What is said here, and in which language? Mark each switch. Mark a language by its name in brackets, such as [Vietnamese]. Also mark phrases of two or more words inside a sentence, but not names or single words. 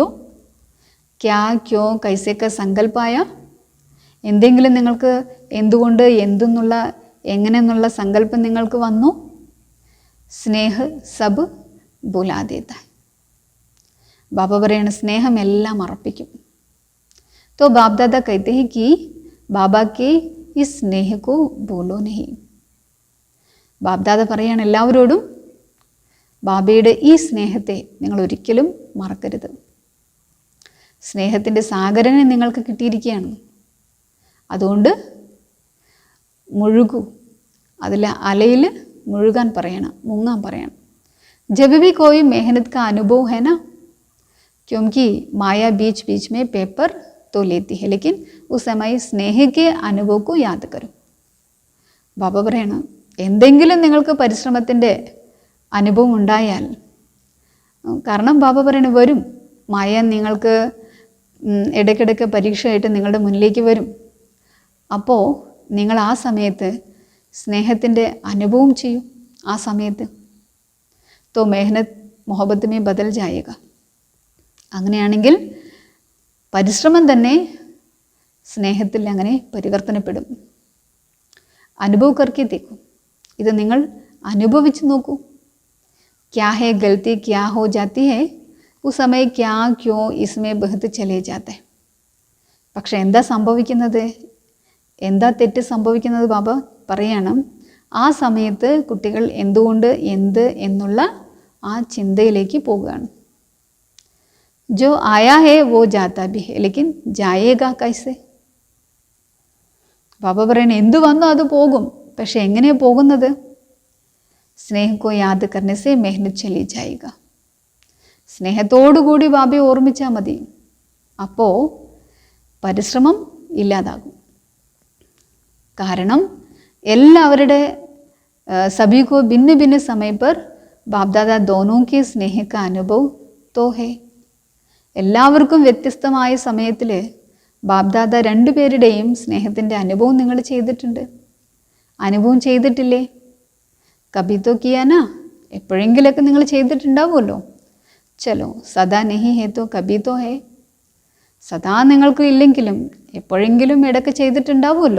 [Hindi] क्या क्यों कैसे का संकल्प आया? [Malayalam] എന്തെങ്കിലും നിങ്ങൾക്ക് എന്തുകൊണ്ട്, എന്തെന്നുള്ള, എങ്ങനെയെന്നുള്ള സങ്കല്പം നിങ്ങൾക്ക് വന്നു? [Hindi] स्नेह सब भुला देता. [Malayalam] ബാബ പറയണ സ്നേഹം എല്ലാം അർപ്പിക്കും. [Hindi] तो बाप दादा कहते हैं कि बाबा के इस स्नेह को भूलो नहीं. [Malayalam] ബാബ്ദാദ പറയാണ് എല്ലാവരോടും ബാബയുടെ ഈ സ്നേഹത്തെ നിങ്ങൾ ഒരിക്കലും മറക്കരുത്. സ്നേഹത്തിൻ്റെ സാഗരനെ നിങ്ങൾക്ക് കിട്ടിയിരിക്കുകയാണ്. അതുകൊണ്ട് മുഴുകൂ, അതിൽ അലയിൽ മുഴുകാൻ പറയണം, മുങ്ങാൻ പറയണം. [Hindi] जब भी कोई मेहनत का अनुभव है ना, क्योंकि माया बीच बीच में पेपर तो लेती है, लेकिन उस समय स्नेह के अनुभव को याद करो. [Malayalam] ബാബ പറയണം, എന്തെങ്കിലും നിങ്ങൾക്ക് പരിശ്രമത്തിൻ്റെ അനുഭവം ഉണ്ടായാൽ, കാരണം ബാബ പറയണ വരും, മായ നിങ്ങൾക്ക് ഇടയ്ക്കിടയ്ക്ക് പരീക്ഷയായിട്ട് നിങ്ങളുടെ മുന്നിലേക്ക് വരും. അപ്പോൾ നിങ്ങൾ ആ സമയത്ത് സ്നേഹത്തിൻ്റെ അനുഭവം ചെയ്യും. ആ സമയത്ത് [Hindi] तो मेहनत मोहब्बत में बदल जाएगा. [Malayalam] അങ്ങനെയാണെങ്കിൽ പരിശ്രമം തന്നെ സ്നേഹത്തിൽ അങ്ങനെ പരിവർത്തനപ്പെടും. [Hindi] अनुभव करके देखो, [Malayalam] ഇത് നിങ്ങൾ അനുഭവിച്ച് നോക്കൂ. [Hindi] क्या है गलती क्या हो जाती है, उस समय क्या क्यों इसमें बहुत चले जाते. [Malayalam] പക്ഷെ എന്താ സംഭവിക്കുന്നത്, എന്താ തെറ്റ് സംഭവിക്കുന്നത്? ബാബ പറയണം, ആ സമയത്ത് കുട്ടികൾ എന്തുകൊണ്ട്, എന്ത് എന്നുള്ള ആ ചിന്തയിലേക്ക് പോവുകയാണ്. [Hindi] जो आया है वो जाता भी है, लेकिन जाएगा कैसे? [Malayalam] ബാബ പറയണ എന്തു വന്നോ അത് പോകും, പക്ഷെ എങ്ങനെയാണ് പോകുന്നത്? [Hindi] स्नेह को याद करने से मेहनत चली जाएगा. [Malayalam] സ്നേഹത്തോടുകൂടി ബാബയെ ഓർമ്മിച്ചാൽ മതി, അപ്പോൾ പരിശ്രമം ഇല്ലാതാകും. കാരണം എല്ലാവരുടെ [Hindi] सभी को भिन्न भिन्न समय पर बाप दादा दोनों के स्नेह का अनुभव तो है. [Malayalam] എല്ലാവർക്കും വ്യത്യസ്തമായ സമയത്തിൽ ബാബ്ദാദ രണ്ടുപേരുടെയും സ്നേഹത്തിൻ്റെ അനുഭവം നിങ്ങൾ ചെയ്തിട്ടുണ്ട്. അനുഭവം ചെയ്തിട്ടില്ലേ? [Hindi] कभी तो किया ना, [Malayalam] എപ്പോഴെങ്കിലൊക്കെ നിങ്ങൾ ചെയ്തിട്ടുണ്ടാവുമല്ലോ. [Hindi] चलो सदा नहीं है तो कभी तो है, [Malayalam] സദാ നിങ്ങൾക്ക് ഇല്ലെങ്കിലും എപ്പോഴെങ്കിലും ഇടയ്ക്ക് ചെയ്തിട്ടുണ്ടാവുമല്ലോ.